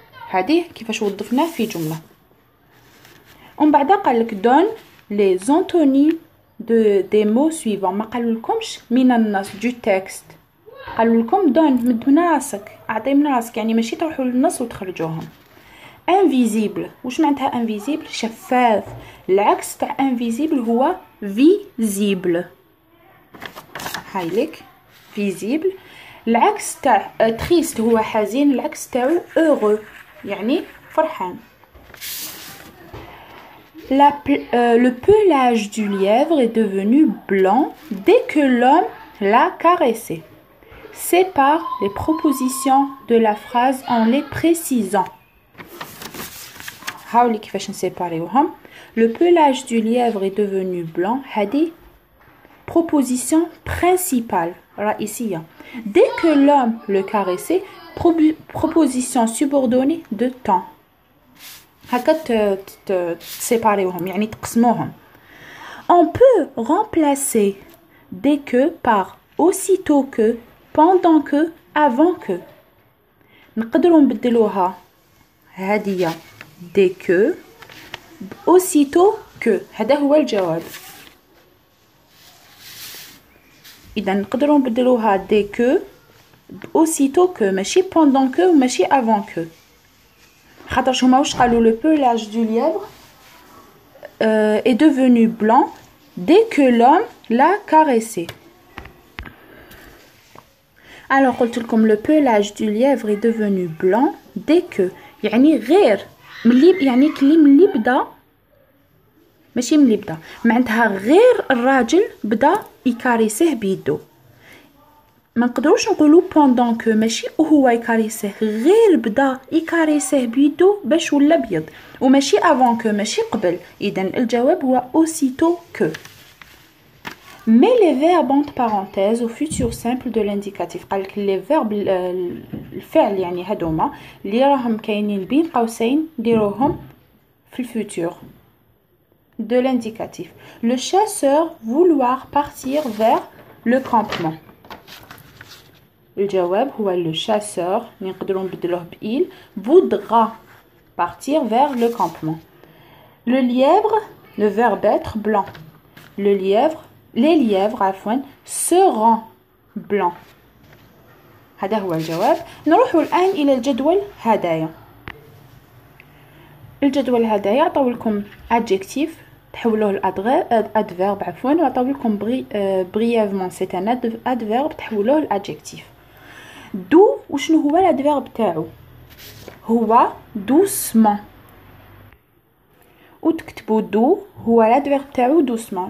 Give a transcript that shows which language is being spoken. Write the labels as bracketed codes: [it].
[ar] هذه كيفاش وظفناه في جملة. ومن بعد قالك [fr] donne les antonymes des mots suivants. [ar] ما قالولكمش من النص [fr] du texte، [ar] قالوا لكم donne من راسك، اعطي من راسك يعني ماشي تروحوا للنص وتخرجوهم. invisible واش معناتها invisible؟ شفاف. العكس تاع invisible هو visible. هايلك visible. العكس تاع triste هو حزين، العكس تاعو heureux يعني فرحان. [fr] Le pelage du lièvre est devenu blanc dès que l'homme l'a caressé. Sépare les propositions de la phrase en les précisant. [ar] هاولي كيفاش نسيباريوهم. [fr] Le pelage du lièvre est devenu blanc. [ar] هذه [fr] proposition principale [ar] رئيسية. [fr] Dès que l'homme le caressait, proposition subordonnée de temps. [ar] هكا تسيباريوهم يعني تقسموهم. [fr] On peut remplacer dès que par aussitôt que, pendant que, avant que. [ar] نقدروا نبدلوها هذه [fr] dès que aussitôt que. [ar] هذا هو الجواب. اذا نقدروا نبدلوها دي كو اوسيتو كو، ماشي بوندون كو وماشي افون كو، خاطرش هما واش قالوا لو [fr] pelage du lièvre est devenu blanc dès que l'homme l'a caressé. [ar] Alors قلت لكم [fr] le pelage du lièvre est devenu blanc dès que، [ar] يعني غير ملي، يعني كلي ملي بدا، ماشي ملي بدا، معناتها غير الراجل بدا يكاريسيه بيدو. ما نقدروش نقولوا بوندون كو، ماشي وهو يكاريسيه، غير بدا يكاريسيه بيدو باش ولا ابيض، وماشي افون كو، ماشي قبل. اذا الجواب هو اوسيتو كو. مي لي فيرب [fr] entre parenthèses au futur simple de l'indicatif. [ar] قالك لي فيرب الفعل يعني هادوما اللي راهم كاينين بين قوسين نديروهم في الفوتور [fr] de l'indicatif. Le chasseur vouloir partir vers le campement. [ar] الجواب هو [fr] le chasseur، [ar] نقدروا نبدلوه ب [fr] il voudra partir vers le campement. Le lièvre، le verbe être blanc. Le lièvre، les lièvres عفوا seront blancs. [ar] هذا هو الجواب. نروح الآن إلى الجدول هدايا. الجدول هدايا عطاو لكم adjectif تحولوه لادفيرب عفوا، وعطاو لكم [fr] brièvement c'est un adverbe [ar] تحولوه لادجكتيف. دو وشنو هو الادفيرب تاعو؟ هو doucement، وتكتبوا دو هو الادفيرب تاعو doucement.